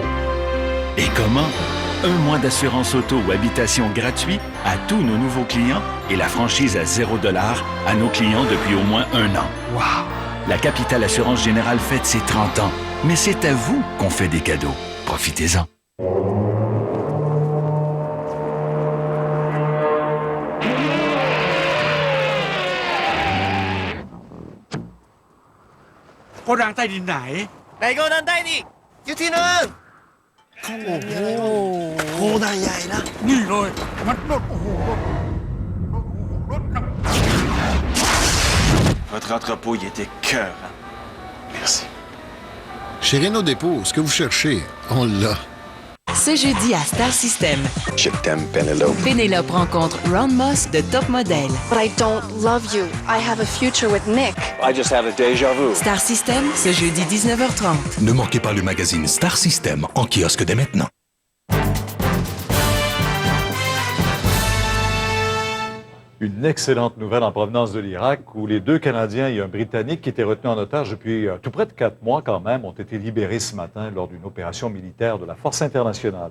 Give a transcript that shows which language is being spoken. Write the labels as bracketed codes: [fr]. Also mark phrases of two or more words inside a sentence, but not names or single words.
[fr] Et comment? Un mois d'assurance auto ou habitation gratuit à tous nos nouveaux clients et la franchise à 0$ à nos clients depuis au moins 1 an. Wow! La Capitale Assurance Générale fête ses 30 ans, mais c'est à vous qu'on fait des cadeaux. Profitez-en. [th] โกดังใต้ดินไหนไหนโกดังใต้ดินอยู่ที่นั่นโอ้โหโกดังใหญ่นะนี่เลยมันรถโอ้โห [fr] Votre entrepôt, il était cœur. Merci. Chez Renault Dépôt, ce que vous cherchez, on l'a. Ce jeudi à Star System, Je t'aime, Penelope. Pénélope rencontre Ron Moss de Top Model. [en] But I don't love you. I have a future with Nick. I just have a déjà vu. [fr] Star System, ce jeudi 19h30. Ne manquez pas le magazine Star System en kiosque dès maintenant. Une excellente nouvelle en provenance de l'Irak où les 2 Canadiens et un Britannique qui étaient retenus en otage depuis tout près de 4 mois quand même ont été libérés ce matin lors d'une opération militaire de la Force internationale.